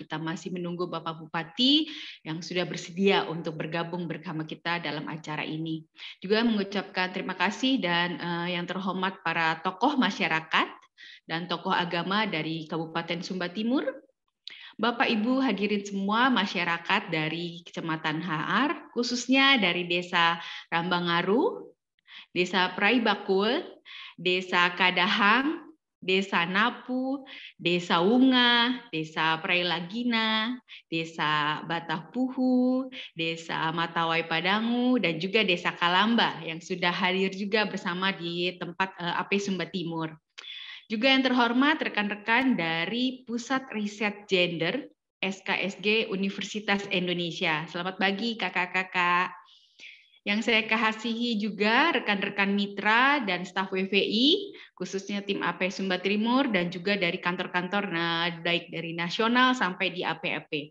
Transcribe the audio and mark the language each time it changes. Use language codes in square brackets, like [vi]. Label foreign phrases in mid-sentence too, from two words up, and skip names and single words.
[id] Kita masih menunggu Bapak Bupati yang sudah bersedia untuk bergabung bersama kita dalam acara ini. Juga mengucapkan terima kasih dan yang terhormat para tokoh masyarakat dan tokoh agama dari Kabupaten Sumba Timur. Bapak Ibu hadirin semua masyarakat dari Kecamatan Haar, khususnya dari Desa Rambangaru, Desa Praibakul, Desa Kadahang, Desa Napu, Desa Unga, Desa Prailagina, Desa Batapuhu, Desa Matawai Padangu, dan juga Desa Kalamba yang sudah hadir juga bersama di tempat AP Sumba Timur. Juga yang terhormat rekan-rekan dari Pusat Riset Gender SKSG Universitas Indonesia. Selamat pagi kakak-kakak. Yang saya kasihi juga rekan-rekan mitra dan staf WVI, khususnya tim AP Sumba Timur dan juga dari kantor-kantor baik dari nasional sampai di AP-AP.